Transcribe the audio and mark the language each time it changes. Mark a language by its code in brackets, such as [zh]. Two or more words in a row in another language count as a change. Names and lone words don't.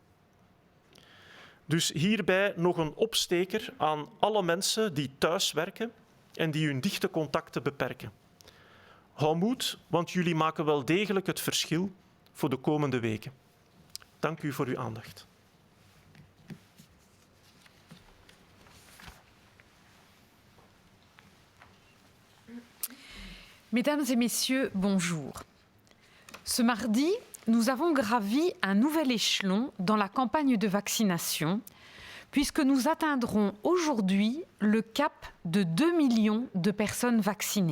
[nl] Dus hierbij nog een opsteker aan alle mensen die thuis werken en die hun dichte contacten beperken. Hou moed, want jullie maken wel degelijk het verschil voor de komende weken. Dank u voor uw aandacht. [fr] Mesdames et messieurs, bonjour. Ce mardi, nous avons gravi un nouvel échelon dans la campagne de vaccination, puisque nous atteindrons aujourd'hui le cap de 2 millions de personnes vaccinées.